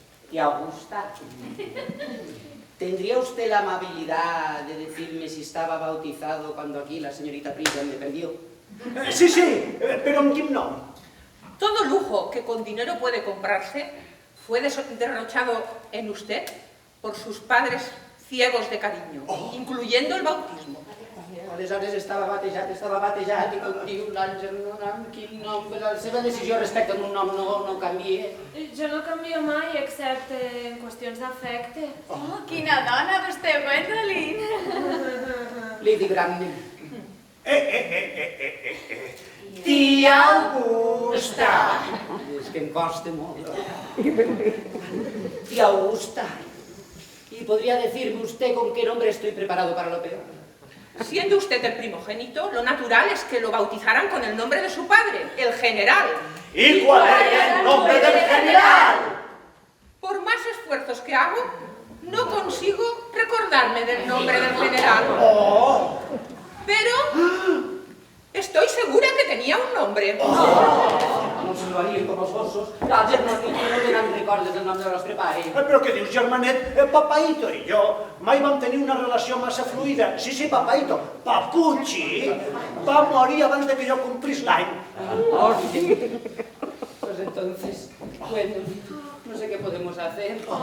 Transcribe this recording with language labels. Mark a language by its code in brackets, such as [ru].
[es] Tía Augusta, ¿tendría usted la amabilidad de decirme si estaba bautizado cuando aquí la señorita Prism me perdió? [ca] Sí, però amb quin nom? [es] Todo lujo que con dinero puede comprarse fue derrochado en usted por sus padres ciegos de cariño, incluyendo el bautismo. [ca] Aleshores estava batejat i com diu l'Algernon, amb quin nom, la seva decisió respecte a un nom no canvia. Jo no canvio mai, excepte en qüestions d'afecte. Oh, quina dona vostè, Gwendolyn! Lady Brandon. Tia Augusta. És que em costa molt. Tía Augusta. [es] ¿Y podría decirme usted con qué nombre estoy preparado para lo peor? Siendo usted el primogénito, lo natural es que lo bautizaran con el nombre de su padre, el general. ¿Y cuál es el nombre del general? Por más esfuerzos que hago, no consigo recordarme del nombre del general. Pero estoy segura que tenía un nombre. [ca] No se lo haríem com els gossos. L'Algernon no tenen recordes del nom del nostre pare. Però què dius, germanet? Papaito i jo mai vam tenir una relació massa fluida. Sí, Papaito. Papucci va morir abans de que jo complís l'any. Oh, sí. [es] Pues entonces, bueno, no sé qué podemos hacer.